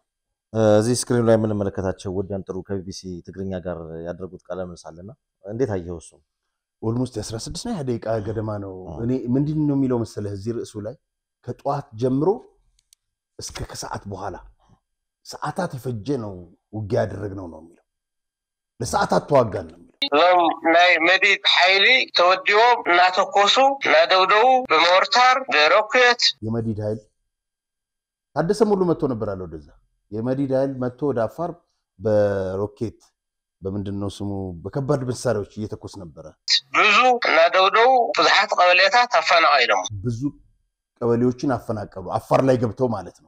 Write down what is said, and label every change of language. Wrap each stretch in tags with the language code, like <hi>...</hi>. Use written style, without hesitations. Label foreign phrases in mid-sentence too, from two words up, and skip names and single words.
<am>እዚህ ስክሪን ላይ የምንመለከታቸው ወዲያን ጥሩ ከቢቢሲ ትግርኛ ጋር ያደረጉት ቃለ ምልልስ አለና እንዴት አየው እሱ ኦልሞስት 16 ነው ደቂቃ ገደማ ነው እኔ ምንድነው የሚለው መሰለህ እዚህ ርዕሱ ላይ ከጧት ጀምሮ እስከ ከሰዓት በኋላ ሰዓታት ይፈጀ ነው ውጊያ ያደረግነው ነው የሚለው ለሰዓታት ተዋጋን ነው</am> <ti>ናይ መዲድ ኃይሊ ተወዲዎም እናተኮሱ ናደውደው በሞርታር በሮኬት</ti> <am>የመዲድ ኃይል ታደሰ ሙሉ መጥቶ ነበር አለው ወደዛ የመዲድ ኃይል መጥቶ ወደ አፋር በሮኬት በምንድነው ስሙ በከባድ መሳሪያዎች እየተኮስ ነበር</am> <ti>ብዙ ናደውደው ብዙሃት ቀበሌታት አፈናቀሉ</ti> <am>ብዙ ቀበሌዎችን አፈናቀሉ አፋር ላይ ገብተው ማለት ነው</am>